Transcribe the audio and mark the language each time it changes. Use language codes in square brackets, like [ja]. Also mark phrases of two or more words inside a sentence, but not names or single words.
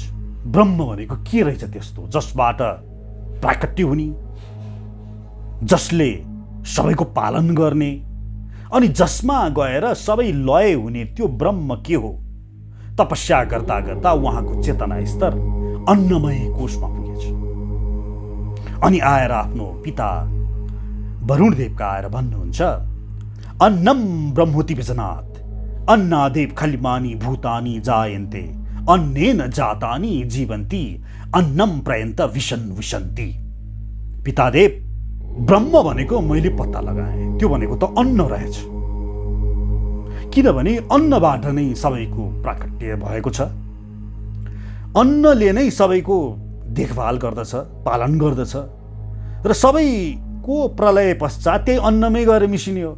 [ne] ब्रह्म भनेको के रहेछ त्यस्तो जसबाट प्राकट्य हुने, जसले सबैको पालन गर्ने, अनि जसमा गएर सबै लय हुने, त्यो ब्रह्म के हो? तपस्या गर्दा गर्दा उहाँको चेतना स्तर अन्नमय कोशमा पुगेछ। अनि आएर आफ्नो पिता वरुणदेवका आएर भन्नुहुन्छ, [sa] अन्नम ब्रह्मोति विजनात् अन्नादेव खल्मानि भूतानि जायन्ते अन्नेन जातानि जीवन्ति अन्नम प्रयन्त विशन् विशन्ति। [ne] पितादेव, ब्रह्म भनेको मैले पत्ता लगाएँ, त्यो भनेको त अन्न रहेछ। किनभने अन्नबाट नै सबैको प्राकट्य भएको छ। अन्नले नै सबैको देखभाल गर्दछ, पालन गर्दछ र सबैको प्रलय पश्चात त्यही अन्नमै गएर मिसिने हो।